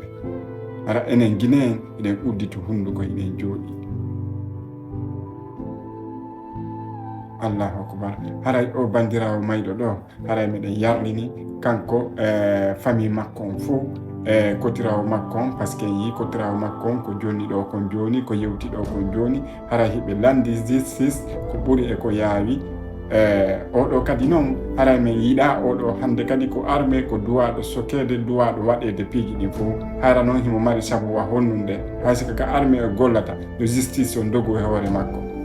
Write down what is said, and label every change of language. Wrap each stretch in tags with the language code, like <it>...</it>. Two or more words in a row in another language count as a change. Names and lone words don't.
<ff>Hara enen Guinéen eɗen uddito hunduko eɗen jooɗi.</ff> <ar>Allahu akbar.</ar> <ff>Haray o bandirawo mayɗo ɗo haray meɗen yarlini kanko famille makko on fof kotirawo makko on,</ff> <fr>par ce que</fr> <ff>en yi kotirawo makko on ko joni ɗo kon joni, ko yewti ɗo kon joni, haray hiɓe landi justice ko ɓuri e ko yaawi. Oɗo kadi noon haray min yiɗa oɗo hande kadi ko arme, ko duwaɗo sokede, duwaɗo waɗede piiji ɗin fof. Hara noon himo mari sabu wa honnunde hay siko ka arme e gollata yo justice on dogu e hoore makko.</ff>